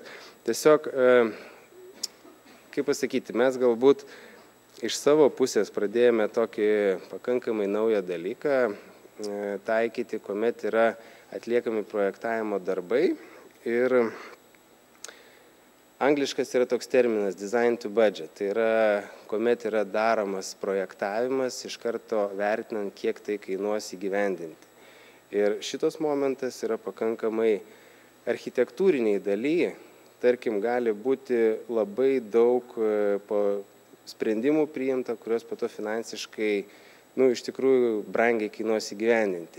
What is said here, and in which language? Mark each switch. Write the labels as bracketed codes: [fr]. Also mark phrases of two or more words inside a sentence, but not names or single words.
[lt] Tiesiog, kaip pasakyti, mes galbūt iš savo pusės pradėjome tokį pakankamai naują dalyką taikyti, kuomet yra atliekami projektavimo darbai ir angliškas yra toks terminas [en] design to budget, [lt] tai yra, kuomet yra daromas projektavimas, iš karto vertinant, kiek tai kainuos įgyvendinti. Ir šitas momentas yra pakankamai architektūriniai daly, tarkim, gali būti labai daug sprendimų priimta, kurios po to finansiškai, iš tikrųjų, brangiai kainuos įgyvendinti.